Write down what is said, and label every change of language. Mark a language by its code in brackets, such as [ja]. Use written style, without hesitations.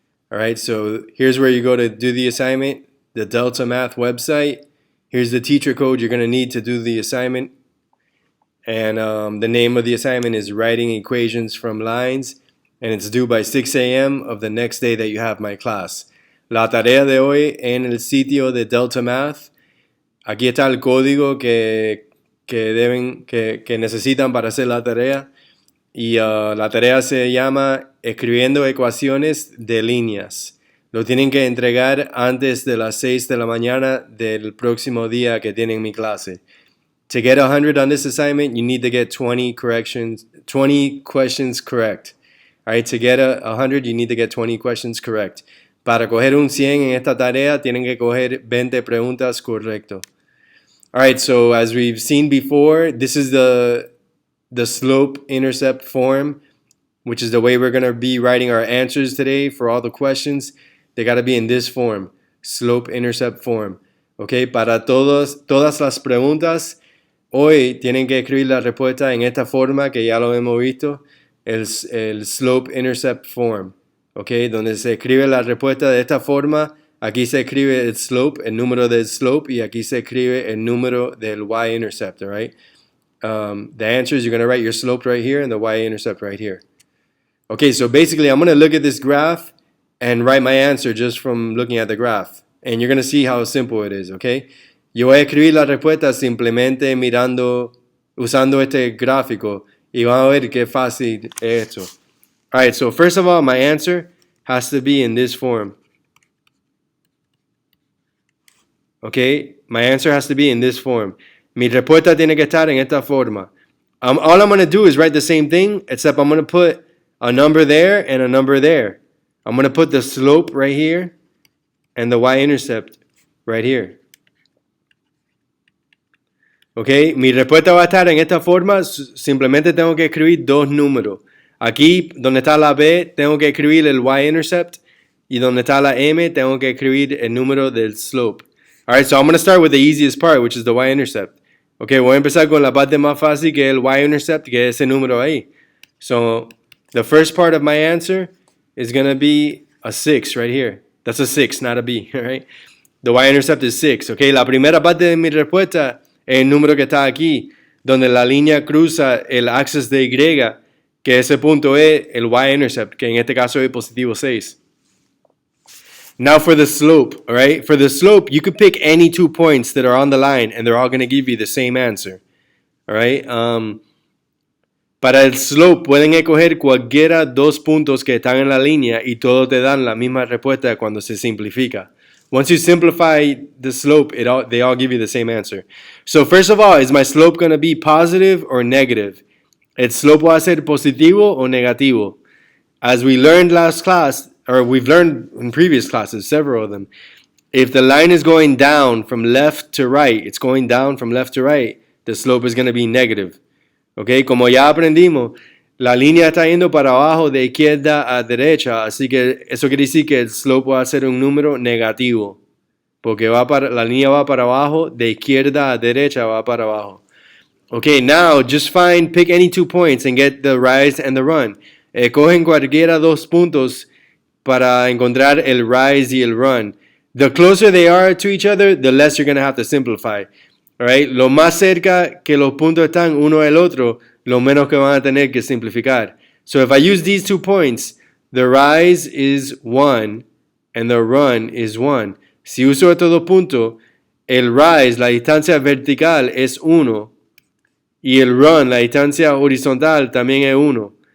[en] All right, so here's where you go to do the assignment, the Delta Math website. Here's the teacher code you're going to need to do the assignment. And the name of the assignment is writing equations from lines. And it's due by 6 a.m. of the next day that you have my class. [es] La tarea de hoy en el sitio de Delta Math. Aquí está el código que necesitan para hacer la tarea. Y la tarea se llama escribiendo ecuaciones de líneas. Lo tienen que entregar antes de las 6 de la mañana del próximo día que tienen mi clase. [en] To get 100 on this assignment, you need to get 20 questions correct. All right, to get 100, you need to get 20 questions correct. [es] Para coger un 100 en esta tarea, tienen que coger 20 preguntas correcto. [en] All right, so as we've seen before, this is the slope-intercept form, which is the way we're going to be writing our answers today for all the questions. They got to be in this form, slope-intercept form. [es] Okay, para todas las preguntas, hoy tienen que escribir la respuesta en esta forma que ya lo hemos visto, el slope-intercept form. Okay, donde se escribe la respuesta de esta forma. Aquí se escribe el slope, el número del slope, y aquí se escribe el número del y-intercept, all right? [en] The answer is you're going to write your slope right here and the y-intercept right here. Okay, so basically I'm going to look at this graph and write my answer just from looking at the graph. And you're going to see how simple it is, okay? [es] Yo voy a escribir la respuesta simplemente usando este gráfico, y van a ver qué fácil es esto. [en] All right, so first of all, my answer has to be in this form. Okay, my answer has to be in this form. [es] Mi respuesta tiene que estar en esta forma. [en] All I'm going to do is write the same thing, except I'm going to put a number there and a number there. I'm going to put the slope right here and the y-intercept right here. [es] Okay, mi respuesta va a estar en esta forma. Simplemente tengo que escribir dos números. Aquí, donde está la B, tengo que escribir el y-intercept. Y donde está la M, tengo que escribir el número del slope. [en] All right, so I'm going to start with the easiest part, which is the y-intercept. [es] Okay, voy a empezar con la parte más fácil, que es el y-intercept, que es ese número ahí. [en] So, the first part of my answer is going to be a 6 right here. That's a 6, not a B, all right? The y-intercept is 6, okay? [es] La primera parte de mi respuesta es el número que está aquí, donde la línea cruza el axis de Y, que ese punto es el y-intercept, que en este caso es positivo 6. [en] Now for the slope, all right? For the slope, you could pick any 2 points that are on the line, and they're all going to give you the same answer, all right? [es] Para el slope, pueden escoger cualquiera 2 puntos que están en la línea y todos te dan la misma respuesta cuando se simplifica. [en] Once you simplify the slope, they all give you the same answer. So first of all, is my slope going to be positive or negative? [es] ¿El slope va a ser positivo o negativo? [en] As we learned last class, or we've learned in previous classes, several of them, if the line is going down from left to right, it's going down from left to right, the slope is going to be negative. [es] Okay, como ya aprendimos, la línea está yendo para abajo de izquierda a derecha, así que eso quiere decir que el slope va a ser un número negativo, porque la línea va para abajo, de izquierda a derecha va para abajo. [en] Okay, now just pick any 2 points and get the rise and the run. [es] Cogen cualquiera 2 puntos para encontrar el rise y el run. [en] The closer they are to each other, the less you're going to have to simplify. All right? [es] Lo más cerca que los puntos están uno al otro, lo menos que van a tener que simplificar. [en] So if I use these 2 points, the rise is 1 and the run is 1. [es] Si uso estos 2 puntos, el rise, la distancia vertical, es 1 y el run, la distancia horizontal, también es 1.